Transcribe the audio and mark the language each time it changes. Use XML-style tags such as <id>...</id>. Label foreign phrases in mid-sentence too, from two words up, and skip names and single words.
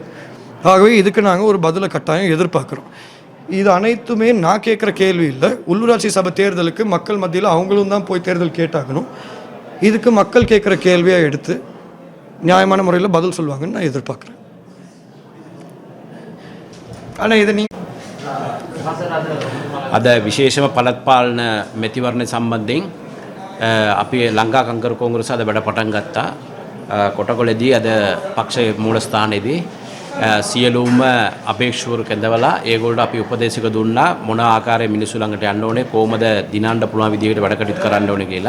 <ta>ஆகவே இதுக்கு நாங்கள் ஒரு பதிலை கட்டாயம் எதிர்பார்க்குறோம். இது அனைத்துமே நான் கேட்குற கேள்வி இல்லை. உள்ளூராட்சி சபை தேர்தலுக்கு மக்கள் மத்தியில் அவங்களும் தான் போய் தேர்தல் கேட்டாகணும். இதுக்கு மக்கள் கேட்குற கேள்வியாக எடுத்து நியாயமான முறையில் பதில் சொல்லுவாங்கன்னு நான் எதிர்பார்க்குறேன். ஆனால் இதை</ta> <si>අද විශේෂම පළත්පාලන මැතිවරණ සම්බන්ධයෙන් අපි ලංකා කංකර කොංග්‍රස අද වැඩ පටන් ගත්තා. කොටකොළදී අද පක්ෂයේ මූලස්ථානයේදී සියලුම අපේක්ෂකවරු කැඳවලා ඒගොල්ලෝ අපි උපදේශක දුන්නා මොන ආකාරයේ මිනිස්සු ළඟට යන්න ඕනේ, කොහොමද දිනන්න පුළුවන් විදිහකට වැඩ කටයුතු කරන්න ඕනේ කියලා.</si>